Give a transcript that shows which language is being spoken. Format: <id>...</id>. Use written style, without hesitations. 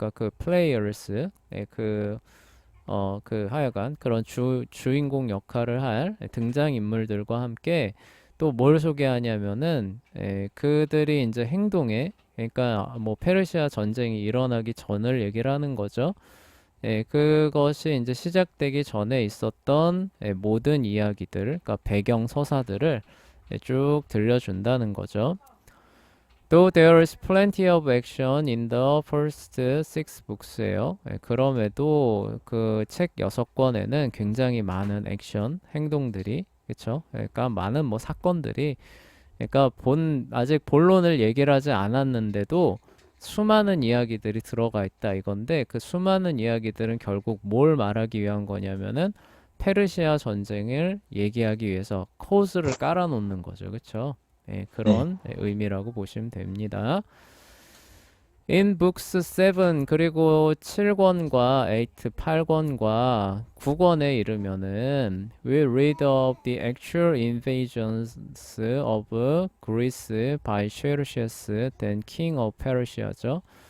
<ko>그러니까 그 players 그 하여간 그런 주인공 역할을 할 등장인물들과 함께 또 뭘 소개하냐면은 그들이 이제 행동에 그러니까 뭐 페르시아 전쟁이 일어나기 전을 얘기를 하는 거죠. 그것이 이제 시작되기 전에 있었던 모든 이야기들, 그러니까 배경 서사들을 쭉 들려준다는 거죠.</ko> <en>Though there is plenty of action in the first six books예요.</en> <ko>그럼에도 그 책 6권에는 굉장히 많은 액션, 행동들이, 그쵸? 그러니까 많은 뭐 사건들이, 그러니까 아직 본론을 얘기를 하지 않았는데도 수많은 이야기들이 들어가 있다 이건데 그 수많은 이야기들은 결국 뭘 말하기 위한 거냐면은 페르시아 전쟁을 얘기하기 위해서 코스를 깔아놓는 거죠. 그쵸? 네. 그런 의미라고 보시면 됩니다.</ko> <en>In books 7</en> <ko>그리고 7권과 8, 8권과 9권에 이르면은</ko> <en>we read of the actual invasions of Greece by Xerxes, then king of Persia죠.</en>